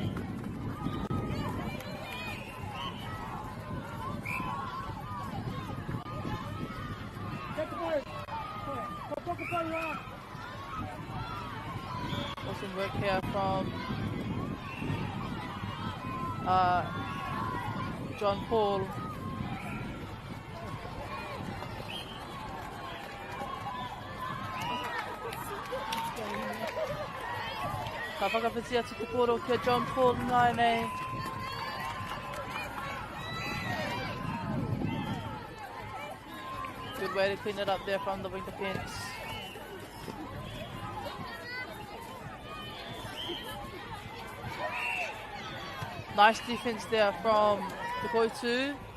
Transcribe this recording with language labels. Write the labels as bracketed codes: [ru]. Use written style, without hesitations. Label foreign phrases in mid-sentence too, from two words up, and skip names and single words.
[en] Awesome work here from John Paul. [mi] Ka whakawhiti atu te koro kia John Paul ngai nei. [en] Good way to clean it up there from the wing defence. Nice defence there from the Koitu.